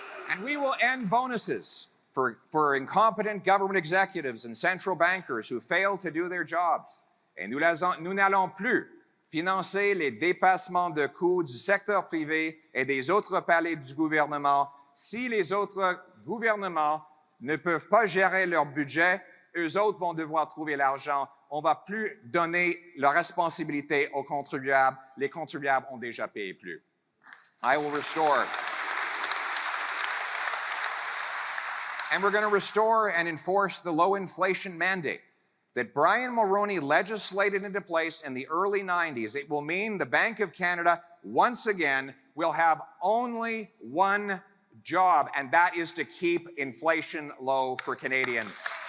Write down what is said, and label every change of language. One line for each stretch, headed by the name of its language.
English: And we will end bonuses for incompetent government executives and central bankers who fail to do their jobs.
French: Et nous n'allons plus financer les dépassements de coûts du secteur privé et des autres paliers du gouvernement. Si les autres gouvernements ne peuvent pas gérer leur budget, eux autres vont devoir trouver l'argent. On ne va plus donner la responsabilité aux contribuables. Les contribuables ont déjà payé plus.
English: I will restore. And we're going to restore and enforce the low inflation mandate that Brian Mulroney legislated into place in the early 90s. It will mean the Bank of Canada, once again, will have only one job, and that is to keep inflation low for Canadians.